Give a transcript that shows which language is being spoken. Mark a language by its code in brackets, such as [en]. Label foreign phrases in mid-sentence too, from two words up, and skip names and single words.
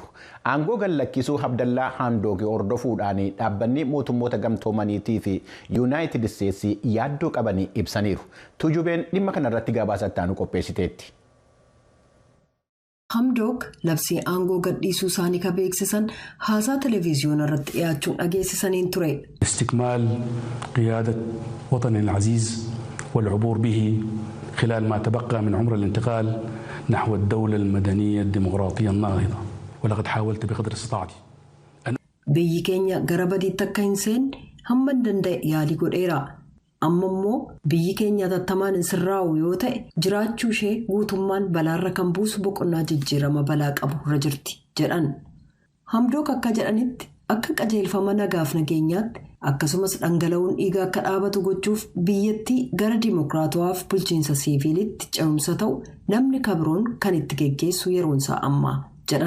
[om] Aangoo gallakkisuu Abdallaa Handookii hordofuudhaan dhaabbanni mootummoota gamtoomaniitii fi Yuunaayitid Isteetsi yaaddoo qabanii ibsaniiru. Tujubeen dhimma kanarratti gabaasa itti aanu qopheessiteetti. Hamdok labsii aangoo gadhiisuu isaanii ka beeksisan haasaa televiziyoona irratti dhiyaachuun dhageessisaniin ture. [ar] استكمال قيادة وطننا العزيز والعبور به خلال ما تبقى من عمر الانتقال نحو الدولة المدنية الديمقراطية الناهضة ولقد حاولت بقدر استطاعتي. [om] Biyyi keenya gara badiitti akka hin seenne hamma danda'e yaalii godheera. Amma immoo biyyi keenya tattamaan hin sirraa'u yoo ta'e jiraachuu ishee guutummaan balaarra kan buusu boqonnaa jijjiirama balaa qabu irra jirti jedhan. Hamdok akka jedhanitti akka qajeelfama nagaaf nageenyaatti akkasumas dhangala'uun dhiigaa akka dhaabatu gochuuf biyyattii gara dimokiraatawaaf bulchiinsa siiviilitti ce'umsa ta'u namni kabroon kan itti geggeessu yeroonsaa ammaa jedhan.